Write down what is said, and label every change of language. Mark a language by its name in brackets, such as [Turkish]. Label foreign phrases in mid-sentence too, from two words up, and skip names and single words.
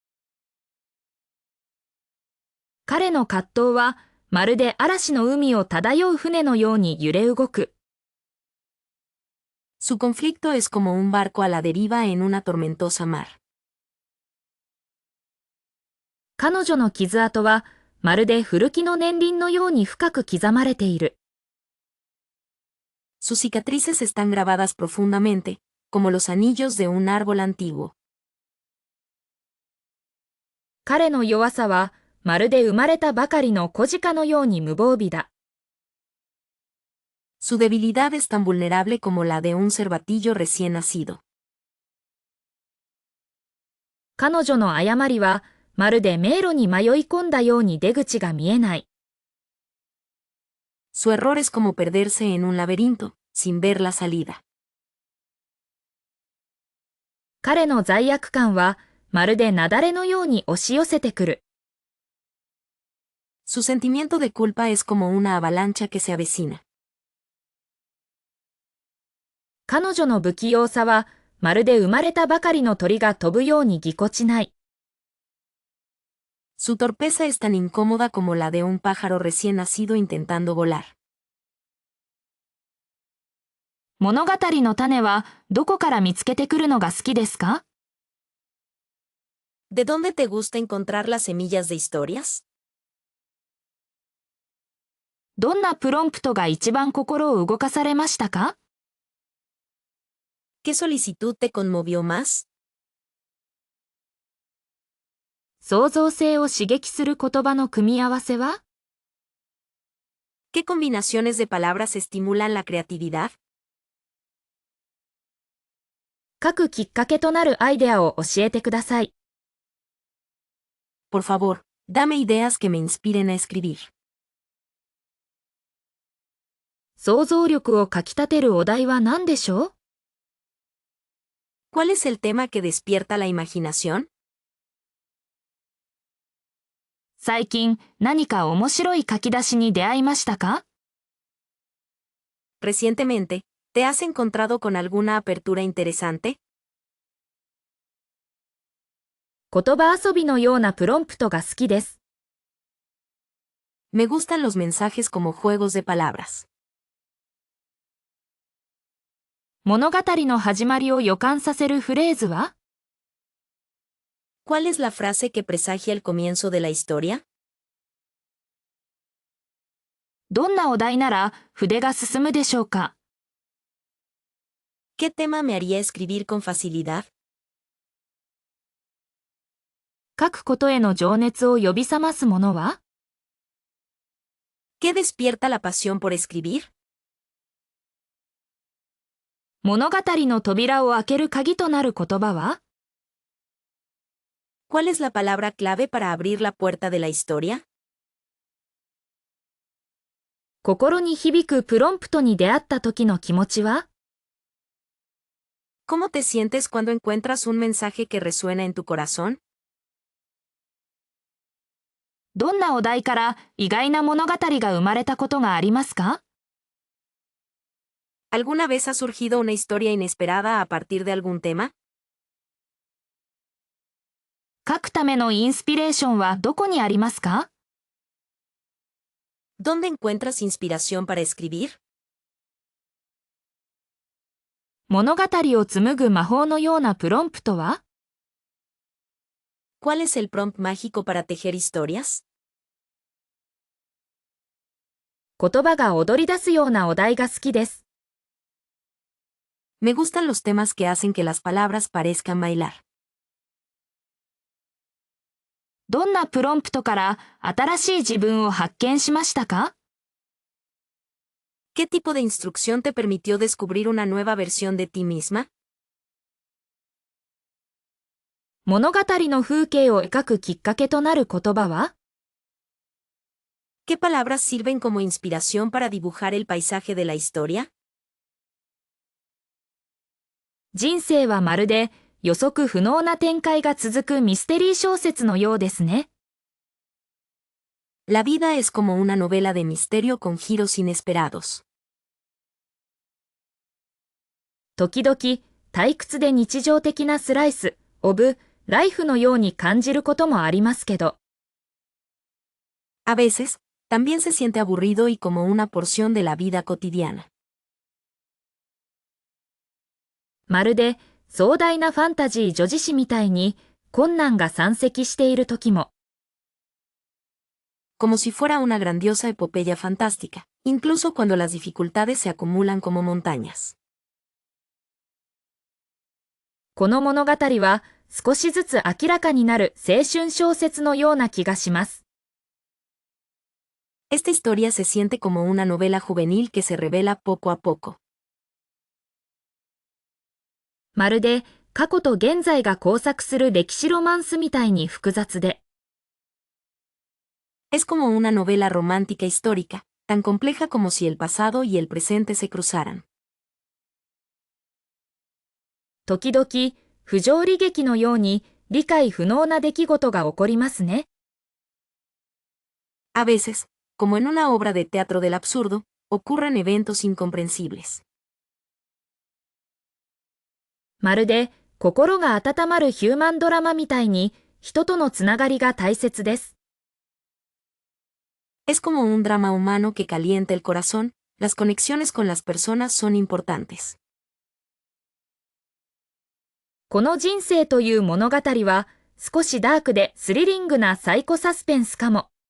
[Japanese] 彼の葛藤は、まるで嵐の海を漂う船のように揺れ動く。 [Spanish] Su conflicto es como un barco a la deriva en una tormentosa mar. [Japanese] 彼女の傷跡は、まるで古木の年輪のように深く刻まれている。 [Spanish] Sus cicatrices están grabadas profundamente, como los anillos de un árbol antiguo. [Japanese] 彼の弱さは、まるで生まれたばかりの子鹿のように無防備だ。 [Spanish] Su debilidad es tan vulnerable como la de un cervatillo recién nacido. [Japanese] 彼女の誤りは、まるで迷路に迷い込んだように出口が見えない。 [Spanish] Su error es como perderse en un laberinto, sin ver la salida. [Japanese] 彼の罪悪感は、まるで雪崩のように押し寄せてくる。 [Spanish] Su sentimiento de culpa es como una avalancha que se avecina. [Japanese] 彼女の不器用さは、まるで生まれたばかりの鳥が飛ぶようにぎこちない。 [Spanish] Su torpeza es tan incómoda como la de un pájaro recién nacido intentando volar. [Japanese] 物語の種はどこから見つけてくるのが好きですか？ [Spanish] ¿De dónde te gusta encontrar las semillas de historias? [Japanese] どんなプロンプトが一番心を動かされましたか？ [Spanish] ¿Qué solicitud te conmovió más? [Japanese] 創造性を刺激する言葉の組み合わせは？ [Spanish] ¿Qué combinaciones de palabras estimulan la creatividad? [Japanese] 書くきっかけとなるアイデアを教えてください。 [Spanish] Por favor, dame ideas que me inspiren a escribir. [Japanese] 想像力をかきたてるお題は何でしょう？ [Spanish] ¿Cuál es el tema que despierta la imaginación? [Japanese] 最近何か面白い書き出しに出会いましたか？ [Spanish] Recientemente, ¿te has encontrado con alguna apertura interesante? [Japanese] 言葉遊びのようなプロンプトが好きです。 [Spanish] Me gustan los mensajes como juegos de palabras. [Japanese] 物語の始まりを予感させるフレーズは？ [Spanish] ¿Cuál es la frase que presagia el comienzo de la historia? [Japanese] どんなお題なら筆が進むでしょうか？ [Spanish] ¿Qué tema me haría escribir con facilidad? [Japanese] 書くことへの情熱を呼び覚ますものは？ [Spanish] ¿Qué despierta la pasión por escribir? [Japanese] 物語の扉を開ける鍵となる言葉は？ [Spanish] ¿Cuál es la palabra clave para abrir la puerta de la historia? [Japanese] 心に響くプロンプトに出会った時の気持ちは？ [Spanish] ¿Cómo te sientes cuando encuentras un mensaje que resuena en tu corazón? [Japanese] どんなお題から意外な物語が生まれたことがありますか？ [Spanish] ¿Alguna vez ha surgido una historia inesperada a partir de algún tema? [Japanese] 書くためのインスピレーションはどこにありますか？ [Spanish] ¿Dónde encuentras inspiración para escribir? [Japanese] 物語を紡ぐ魔法のようなプロンプトは？ [Spanish] ¿Cuál es el prompt mágico para tejer historias? [Japanese] 言葉が踊り出すようなお題が好きです。 [Spanish] Me gustan los temas que hacen que las palabras parezcan bailar. [Japanese] どんなプロンプトから新しい自分を発見しましたか？ [Spanish] ¿Qué tipo de instrucción te permitió descubrir una nueva versión de ti misma? [Japanese] 物語の風景を描くきっかけとなる言葉は？ [Spanish] ¿Qué palabras sirven como inspiración para dibujar el paisaje de la historia? [Japanese] 人生はまるで予測不能な展開が続くミステリー小説のようですね。 [Spanish] La vida es como una novela de misterio con giros inesperados. [Japanese] 時々、退屈で日常的な [English] slice of life [Japanese] のように感じることもありますけど、 [Spanish] A veces, también se siente aburrido y como una porción de la vida cotidiana. [Japanese] まるで壮大なファンタジー女子誌みたいに困難が山積している時も、 [Spanish] Como si fuera una grandiosa epopeya fantástica, incluso cuando las dificultades se acumulan como montañas. [Japanese] この物語は少しずつ明らかになる青春小説のような気がします。 [Spanish] Esta historia se siente como una novela juvenil que se revela poco a poco. [Japanese] まるで過去と現在が交錯する歴史ロマンスみたいに複雑で、 [Spanish] Es como una novela romántica histórica, tan compleja como si el pasado y el presente se cruzaran. [Japanese] 時々不条理劇のように理解不能な出来事が起こりますね。 [Spanish] A veces, como en una obra de teatro del absurdo, ocurren eventos incomprensibles. [Japanese] まるで心が温まるヒューマンドラマみたいに人とのつながりが大切です。 [Spanish] Es como un drama humano que calienta el corazón, las conexiones con las personas son importantes. [Japanese] この人生という物語は少しダークでスリリングなサイコサスペンスかも。